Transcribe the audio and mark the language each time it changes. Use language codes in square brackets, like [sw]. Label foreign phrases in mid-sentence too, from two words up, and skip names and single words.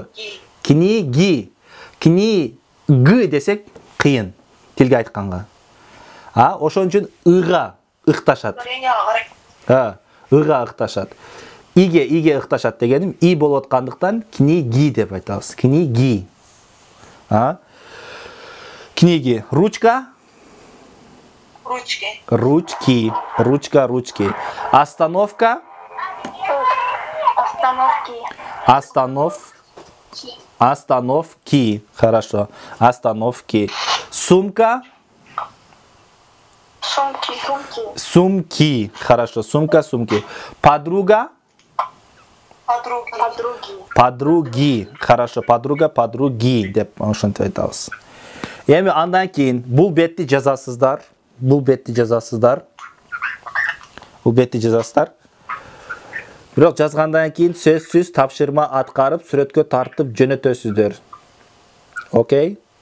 [ru] Книги. [ky] Книги десек кыйын тилге айтканга. Ошон үчүн ыга ыкташат. Ыга ыкташат. Иге ыкташат дегеним и болуп аткандыктан книги деп айтабыз. [ru] Книги. Книги. Ручка. Ручки. Ручки. Остановка. Остановки. Хорошо. Остановки. Сумка. Сумки. Хорошо. Сумка, сумки. Подруга. Подруги. Хорошо. Подруга, подруги [ky] деп ошентип айтабыз. Эми андан кийин бул бетти жазасыздар. Бирок жазгандан кийин сөзсүз тапшырма аткарып, сүрөткө тартып жөнөтөсүздөр. Окей?